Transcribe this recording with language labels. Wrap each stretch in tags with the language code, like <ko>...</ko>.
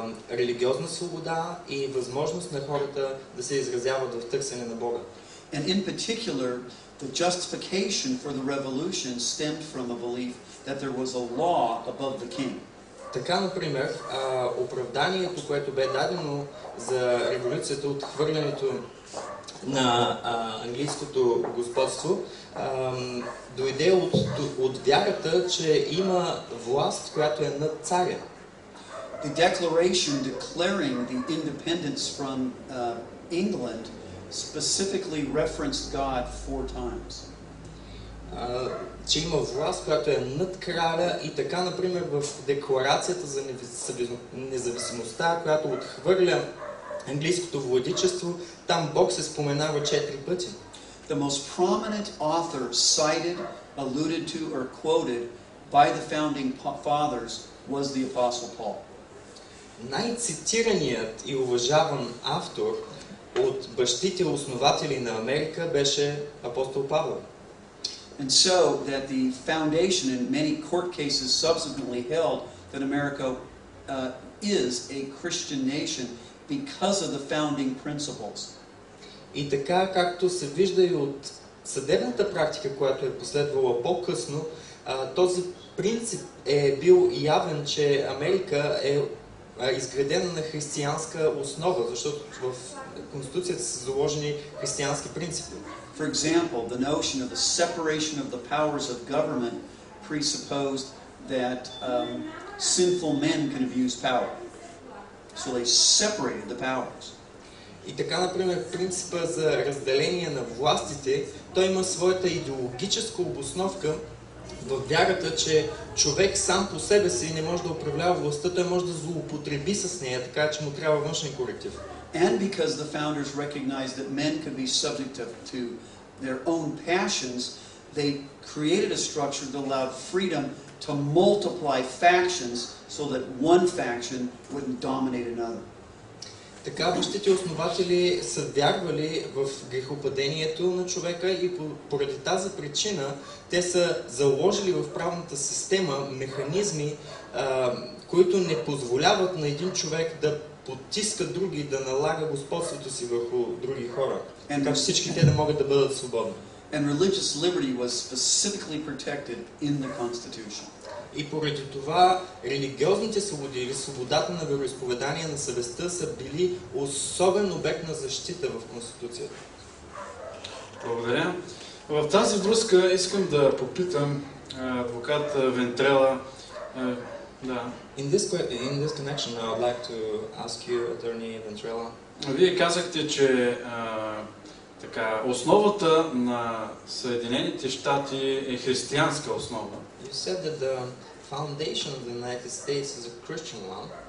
<bg>религиозна свобода и възможност на хората да се изразяват в търсене на Бога.</bg> <en>And in particular, the justification for the revolution stemmed from a belief that there was a law above the king.</en> <bg>Така, например, оправданието, което бе дадено за революцията от хвърлянето на английското господство, дойде от вярата, че има власт, която е над царя.</bg> <en>The declaration declaring the independence from England specifically referenced God 4 times.</en> <bg>Че има власт, която е над краля, и така, например, в декларацията за независимостта, която отхвърля английското владичество, там Бог се споменава 4 пъти.</bg> <en>The most prominent author cited, alluded to, or quoted by the founding fathers was the Apostle Paul.</en> <bg>Най-цитираният и уважаван автор от бащите основатели на Америка беше апостол Павел.</bg> <en>And so that the foundation in many court cases subsequently held that America is a Christian nation because of the founding principles.</en> <bg>И така, както се вижда и от съдебната практика, която е последвала по-късно, този принцип е бил явен, че Америка е изградена на християнска основа, защото в Конституцията са заложени християнски принципи.</bg> <en>For example, the notion of the separation of the powers of government presupposed that sinful men can abuse power. So they separated the powers.</en> <bg>И така, например, принципа за разделение на властите, той има своята идеологическа обосновка в вярата, че човек сам по себе си не може да управлява властта, той може да злоупотреби с нея, така че му трябва външен коректив.</bg> <en>And because the founders recognized that men could be subject to their own passions, they created a structure that allowed freedom to multiply factions so that one faction wouldn't dominate another.</en> <bg>Така бащите основатели са вярвали в грехопадението на човека и поради тази причина те са заложили в правната система механизми, които не позволяват на един човек да потиска други, да налага господството си върху други хора. Така че всички те да могат да бъдат свободни.</bg> <en>And religious liberty was specifically protected in the Constitution.</en> <bg>И поради това религиозните свободи или свободата на вероизповедание на съвестта са били особен обект на защита в Конституцията. Благодаря. В тази връзка искам да попитам адвокат Вентрела. Да.</bg> <en>In this connection, I would like to ask you, Attorney Ventrella.</en> <bg>Вие казахте, че така, основата на Съединените щати е християнска основа.</bg> <en>You said that the foundation of the United States is a Christian one.</en>